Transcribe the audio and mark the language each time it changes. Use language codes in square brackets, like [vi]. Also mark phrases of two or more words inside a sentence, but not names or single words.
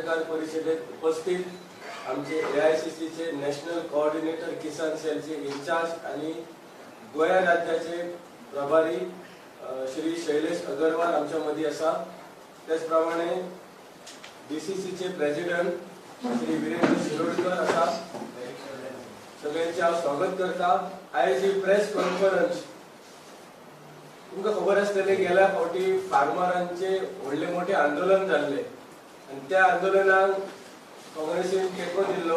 [kok] पत्रकार परिषदेत उपस्थित आमचे AICC चे [en] national coordinator [kok] किसान सेलचे इंचार्ज आणि गोवा राज्याचे प्रभारी श्री शैलेश अगरवाल आमच्या मध्ये असा, त्याचप्रमाणे DCC चे प्रेसिडेंट श्री वीरेंद्र शिरोडकर असा, सगळ्यांचे स्वागत करता। आयज ही [en] press conference [kok] तुमका खबर असतले गेल्या फावटी फार्मरांचे व्हडले मोठे आंदोलन जाल्ले आणि त्या आंदोलनाक काँग्रेसीन तेको दिल्लो।